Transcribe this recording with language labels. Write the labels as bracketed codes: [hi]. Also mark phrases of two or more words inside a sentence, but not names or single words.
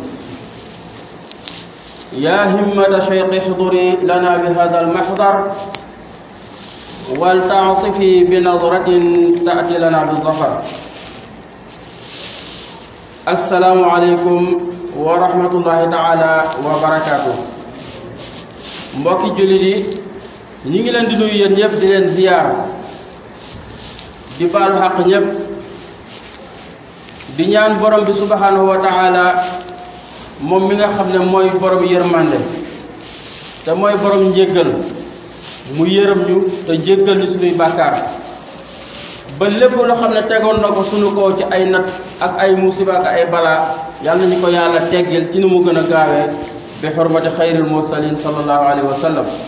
[ar] يا همة شيخ احضري لنا بهذا المحضر ولتعطفي بنظرة تأتي لنا بالظفر. السلام عليكم ورحمة الله تعالى وبركاته. [wo] mbokki jullit yi ñi ngi leen di nuyu yéen ñëpp di leen ziyaar di baalu xaq ñëpp di ñaan borom bi [ar] سبحانه وتعالى [wo] moom mi nga xam ne mooy borom yërmande te mooy borom njéggal mu yërëm ñu te jéggal ñu suñuy bàkkaar ba lépp loo xam ne tegoon na ko suñu kaw ci ay nat ak ay musiba ak ay balaa yàlla nañu ko yàlla teggil ci nu mu gën a gaawee bi xurmati [ar] خير المرسلين صلى الله عليه وسلم.